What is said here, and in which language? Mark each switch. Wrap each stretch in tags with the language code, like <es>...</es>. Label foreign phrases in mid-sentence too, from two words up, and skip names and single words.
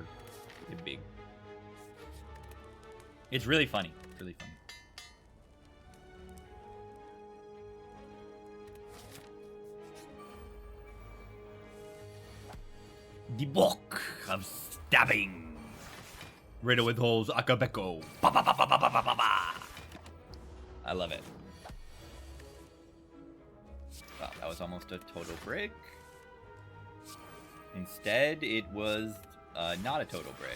<en>They're big. It's really funny. It's really funny. The book of stabbing. Riddle with holes, Akabeko. Ba ba ba ba ba ba ba ba. I love it. Wow, that was almost a total brick. Instead, it was not a total brick.</en>